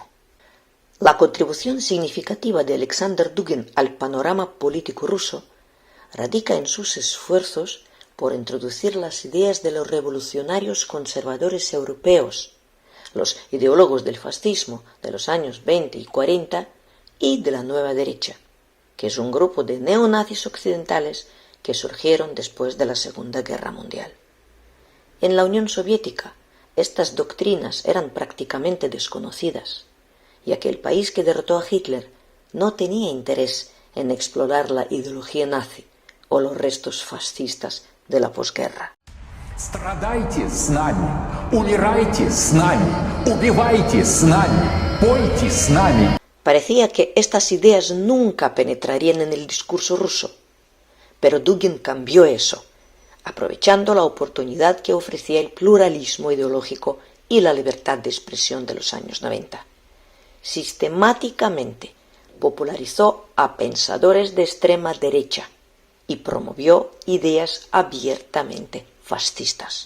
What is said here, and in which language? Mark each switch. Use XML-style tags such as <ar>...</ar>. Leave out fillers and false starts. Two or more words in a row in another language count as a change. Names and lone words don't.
<es>La contribución significativa de Alexander Dugin al panorama político ruso radica en sus esfuerzos por introducir las ideas de los revolucionarios conservadores europeos, los ideólogos del fascismo de los años 20 y 40 y de la nueva derecha, que es un grupo de neonazis occidentales que surgieron después de la Segunda Guerra Mundial. En la Unión Soviética, estas doctrinas eran prácticamente desconocidas, ya que el país que derrotó a Hitler no tenía interés en explorar la ideología nazi o los restos fascistas de la posguerra.</es> <ru>Страдайте с нами, умирайте с нами, убивайте с нами, пойте с нами.</ru> <es>Parecía que estas ideas nunca penetrarían en el discurso ruso, pero Dugin cambió eso, aprovechando la oportunidad que ofrecía el pluralismo ideológico y la libertad de expresión de los años 90. Sistemáticamente popularizó a pensadores de extrema derecha y promovió ideas abiertamente fascistas.</es>